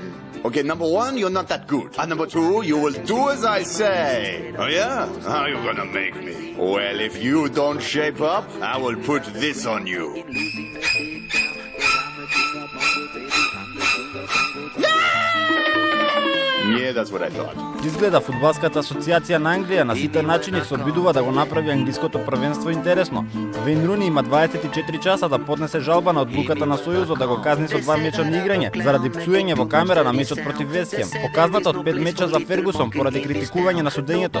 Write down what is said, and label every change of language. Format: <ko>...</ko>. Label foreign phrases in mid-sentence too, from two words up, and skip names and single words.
<en>Okay, number one, you're not that good. And number two, you will do as I say. Oh yeah? How are you gonna make me? Well, if you don't shape up, I will put this on you. Yeah, that's what I thought.</en> <mk>Изгледа фудбалската асоциација на Англија на сите начини се обидува да го направи англиското првенство интересно. Вейн Руни има 24 часа да поднесе жалба на одлуката на Сојузот да го казни со 2 меча на играње заради пцуење во камера на мечот против Вест Хем. Показната од 5 меча за Фергусон поради критикување на судењето.</mk>